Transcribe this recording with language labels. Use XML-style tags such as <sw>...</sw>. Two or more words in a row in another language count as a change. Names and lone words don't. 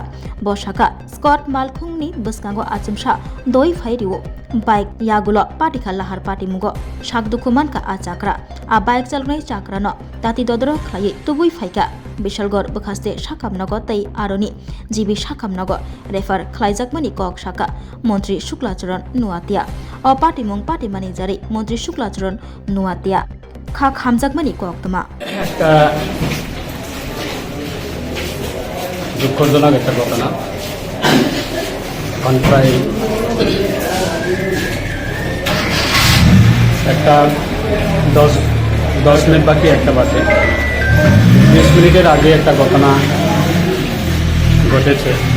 <trp>बसाका स्कट मालखुंनि बसकांगो आचुमसा दय फायरिवो बाइक यागुलो पार्टीखा लाहार पार्टी मुंगो साग दुखु मानका आ चाक्रा आ बाइक चालकनाय चाक्रानो दाति ददर खलायै तुबै फाइका विशालगढ़ बखास्ते साखामनगो तै आरोनि जीबी साखामनगो रेफार खलाइजाकमानि कक साका मन्त्री शुक्लाचरण नुवातिया अ पार्टीमुं पार्टीमानि जारै मन्त्री शुक्लाचरण नुवातिया खाक हामजाकमानि कक्तमा</trp> <bn>দুঃখজনক একটা ঘটনা প্রায় একটা 10 মিনিট বাকি একটা বাজে 20 মিনিটের আগে একটা ঘটনা ঘটেছে।</bn>